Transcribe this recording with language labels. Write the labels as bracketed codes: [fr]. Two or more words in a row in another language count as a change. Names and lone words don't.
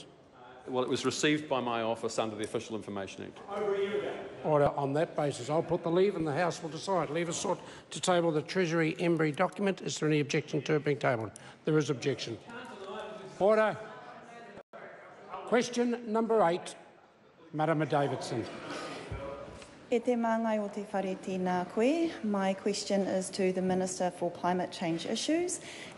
[en] Well, it was received by my office under the Official Information Act. Over a year ago. Order. On that basis, I'll put the leave and the House will decide. Leave is sought to table the Treasury Embry document. Is there any objection to it being tabled? There is objection. Order. Question number 8. Madam Davidson. [mi] E te māngai o te whare tēnā koe. [en] My question is to the Minister for Climate Change Issues.